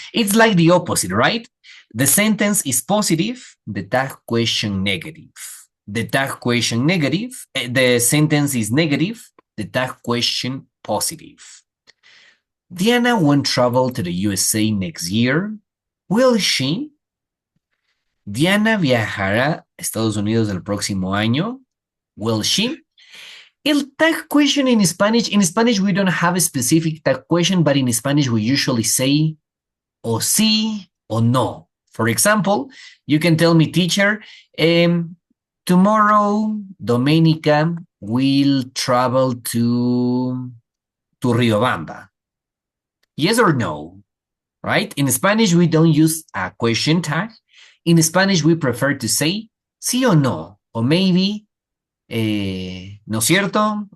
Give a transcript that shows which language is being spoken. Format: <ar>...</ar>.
<en>It's like the opposite, right? The sentence is positive, the tag question negative. The tag question negative, the sentence is negative, the tag question positive. Diana won't travel to the USA next year. Will she?</en> <es>Diana viajará a Estados Unidos el próximo año.</es> <en>Will she? El tag question in Spanish we don't have a specific tag question, but in Spanish we usually say</en> <es>o sí o no.</es> <en>For example, you can tell me, teacher, tomorrow Domenica will travel to Riobamba. Yes or no, right? In Spanish, we don't use a question tag. In Spanish, we prefer to say</en> <es>sí o no,</es> <en>or maybe,</en> <es>¿no es cierto?</es>